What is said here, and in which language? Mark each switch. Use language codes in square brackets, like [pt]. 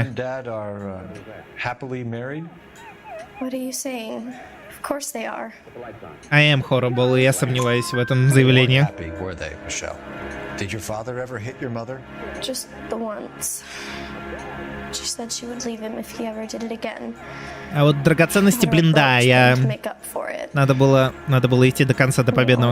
[en] Mom and Dad are happily married? What are you saying? Of course they are. I am horrible, [ru] и я сомневаюсь в этом заявлении. [en] Happy, were they, Michelle? Did your father ever hit your mother? Just the once. She said she would leave him if he ever did it again. [ru] А вот драгоценности, блин, да, я... Надо было идти до конца, до победного.